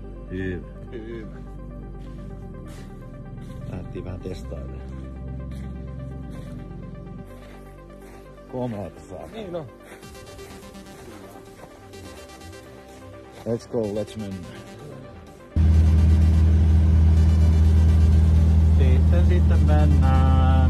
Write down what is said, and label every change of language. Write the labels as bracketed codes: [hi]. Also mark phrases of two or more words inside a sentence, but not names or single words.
[fi] Hyvä. Hyvä. Lähdettiin vähän testailemaan. Komeeta saa. Niin on. [en] Let's go, let's mennä. [fi] Sitten mennään.